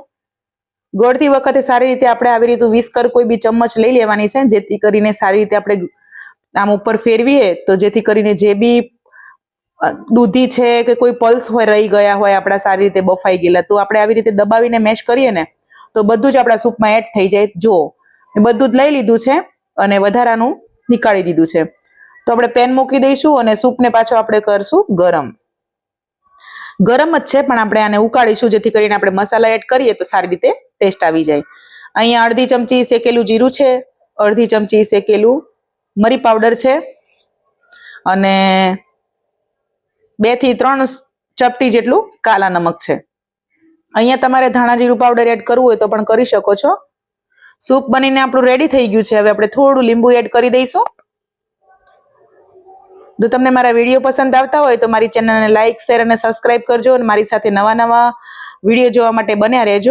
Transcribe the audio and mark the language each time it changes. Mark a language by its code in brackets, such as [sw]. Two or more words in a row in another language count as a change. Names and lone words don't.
[gu] ગળતી વખતે સારી રીતે આપણે આવી રીતે વિસ્કર કોઈ બી ચમચ લઈ લેવાની છે, જેથી કરીને સારી રીતે આપણે આમ ઉપર ફેરવીએ તો જેથી કરીને જે બી દૂધી છે કે કોઈ પલ્સ હોય રહી ગયા હોય આપણા સારી રીતે બફાઈ ગયેલા, તો આપણે આવી રીતે દબાવીને મેશ કરીએ ને તો બધું જ આપણા સૂપમાં એડ થઈ જાય। જો બધું જ લઈ લીધું છે અને વધારાનું નીકાળી દીધું છે। તો આપણે પેન મૂકી દઈશું અને સૂપને પાછો આપણે કરશું ગરમ। ગરમ જ છે પણ આપણે આને ઉકાળીશું જેથી કરીને આપણે મસાલા એડ કરીએ તો સારી રીતે ટેસ્ટ આવી જાય। અહીંયા અર્ધી ચમચી સેકેલું જીરું છે, અર્ધી ચમચી સેકેલું મરી પાઉડર છે અને 2 થી 3 ચપટી જેટલું કાલા નમક છે। અહીંયા તમારે ધાણા જીરું પાઉડર એડ કરવું હોય તો પણ કરી શકો છો। સૂપ બનીને આપણું રેડી થઈ ગયું છે। હવે આપણે થોડું લીંબુ એડ કરી દઈશું। જો તમને મારા વીડિયો પસંદ આવતા હોય તો મારી ચેનલ ને [en] like share [gu] ઔર સબ્સ્ક્રાઇબ કરજો ઔર મારી સાથે નવા નવા વીડિયો જોવા માટે બન્યા રહેજો।